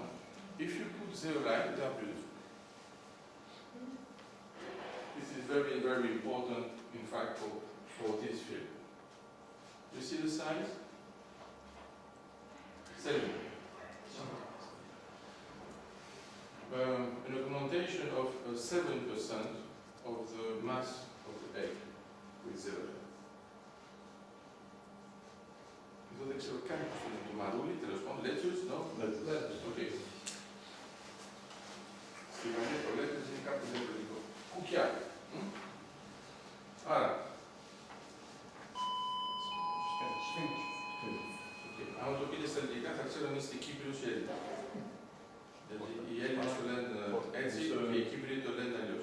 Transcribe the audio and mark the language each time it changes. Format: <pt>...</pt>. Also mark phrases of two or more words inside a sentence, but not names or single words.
<en>If you put zeolite, they are beautiful. This is very, very important, in fact, for this field. You see the size? 7. An augmentation of 7% of the mass of the egg with zeolite.</en> <el>Δεν ξέρω καν πώς είναι το μαρούλι, τέλος πάντων,</el> <en>lettuce, no? Lettuce,</en> <el>okay. Στη Γαλλία το lettuce είναι κάπου διαφορετικό. Κουκιά. Άρα. Αν το πείτε στα ελληνικά θα ξέρω αν είστε Κύπριος ή Έλληνα. Γιατί οι Έλληνες το λένε έτσι και οι Κύπριοι το λένε αλλιώς.</el>